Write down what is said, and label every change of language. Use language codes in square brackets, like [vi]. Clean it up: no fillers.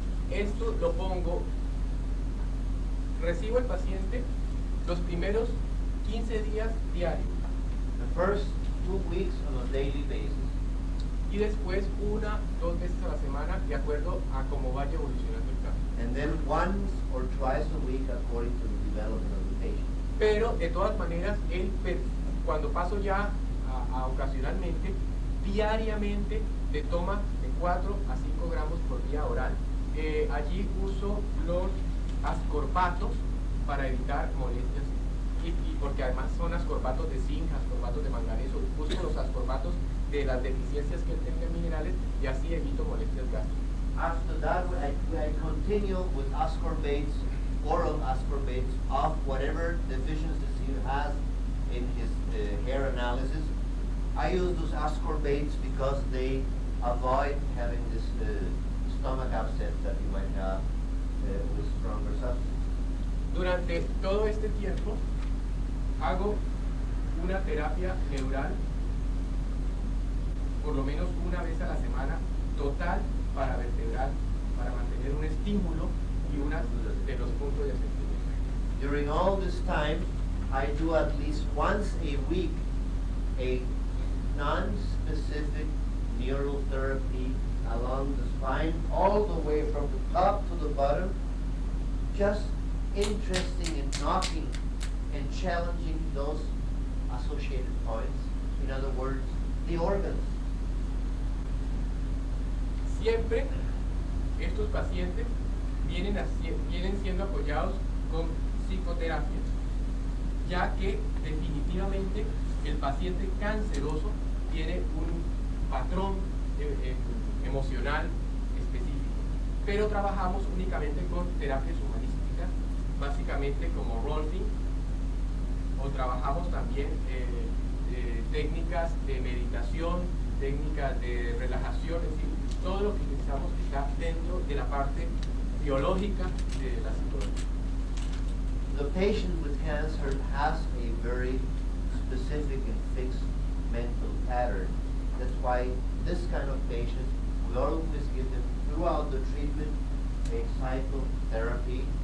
[es] Esto lo pongo, recibo al paciente los primeros 15 días diarios [en] the first 2 weeks on a daily basis, [es] y después 1-2 veces a la semana de acuerdo a cómo vaya evolucionando el caso. [en] and then once or twice a week according to the development of the patient. [es] Pero de todas maneras, cuando paso ya a ocasionalmente, diariamente le toma de 4 a 5 gramos por día oral. Allí uso los ascorbatos para evitar molestias y porque además son ascorbatos de zinc, ascorbatos de manganeso. Uso los ascorbatos de las deficiencias que él tenga en minerales y así evito molestias gástricas. [en] After that, I continue with ascorbates, oral ascorbates of whatever deficiencies he has in his hair analysis, I use those ascorbates because they avoid having this stomach upset that you might have with stronger substances. Durante todo este tiempo hago una terapia neural por lo menos una vez a la semana total para vertebral, para mantener un estímulo y uno de los puntos de asentimiento. During all this time, I do at least once a week a non-specific neural therapy along the spine, all the way from the top to the bottom, just interesting in knocking and challenging those associated points. In other words, the organs. [es] Siempre estos pacientes vienen siendo apoyados con psicoterapia, ya que definitivamente el paciente canceroso tiene un patrón emocional específico, pero trabajamos únicamente con terapias humanísticas, básicamente como rolfing, o trabajamos también técnicas de meditación, técnicas de relajación, es decir, todo lo que pensamos que está dentro de la parte biológica de la psicología. [en] The patient with cancer has a very specific and fixed mental pattern. That's why this kind of patient, we always give them throughout the treatment a psychotherapy.